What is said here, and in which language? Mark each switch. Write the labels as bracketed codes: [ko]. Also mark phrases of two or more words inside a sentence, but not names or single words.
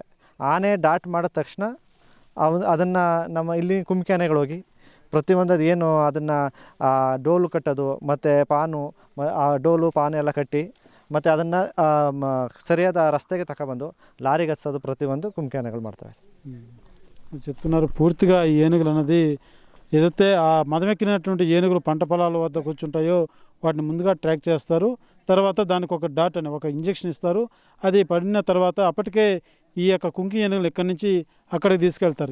[kn] ಆನೆ ಡಾಟ್ ಮಾಡಿದ ತಕ್ಷಣ ಅದನ್ನು ನಮ್ಮ ಇಲ್ಲಿ ಕುಂಕಿ ಆನೆಗಳು ಹೋಗಿ ಪ್ರತಿಯೊಂದು ಏನು ಅದನ್ನು ಡೋಲು ಕಟ್ಟೋದು ಮತ್ತು ಪಾನು, ಆ ಡೋಲು ಪಾನು ಎಲ್ಲ ಕಟ್ಟಿ ಮತ್ತು ಅದನ್ನು ಸರಿಯಾದ ರಸ್ತೆಗೆ ತಗೊಬಂದು లారీకి ಹಚ್ಚೋದು ಪ್ರತಿಯೊಂದು ಕುಂಕಿ ಆನೆಗಳು ಮಾಡ್ತವೆ. [te] చెప్తున్నారు పూర్తిగా ఈ ఏనుగులు అన్నది ఏదైతే ఆ మదమెక్కినటువంటి ఏనుగులు పంట పొలాల వద్ద కూర్చుంటాయో వాటిని ముందుగా ట్రాక్ చేస్తారు. తర్వాత దానికి ఒక డాట్ అని ఒక ఇంజెక్షన్ ఇస్తారు. అది పడిన తర్వాత అప్పటికే ఈ యొక్క కుంకి ఏనుగులు ఇక్కడి నుంచి అక్కడికి తీసుకెళ్తారు.